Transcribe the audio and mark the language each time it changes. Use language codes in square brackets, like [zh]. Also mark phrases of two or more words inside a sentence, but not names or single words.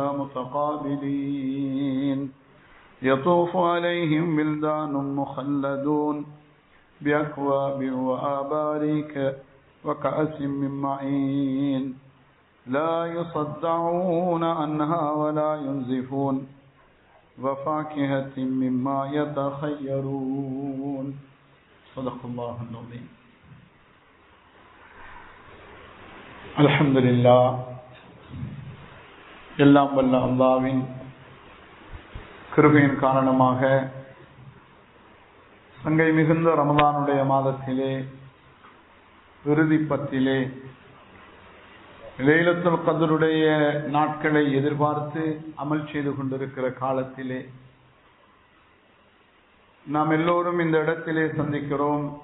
[ar] متقابلين يطوف عليهم ولدان مخلدون بأكواب وآباريك وكأس من معين لا يصدعون عنها ولا ينزفون وفاكهة مما يتخيرون صدق الله العظيم. الحمد لله. [ta] எல்லாம் வல்ல அல்லாஹ்வின் கிருபையின் காரணமாக சங்கை மிகுந்த ரமலானுடைய மாதத்திலே இறுதி பத்திலே லைலத்துல் கத்ருடைய நாட்களை எதிர்பார்த்து அமல் செய்து கொண்டிருக்கிற காலத்திலே நாம் எல்லோரும் இந்த இடத்திலே சந்திக்கிறோம்.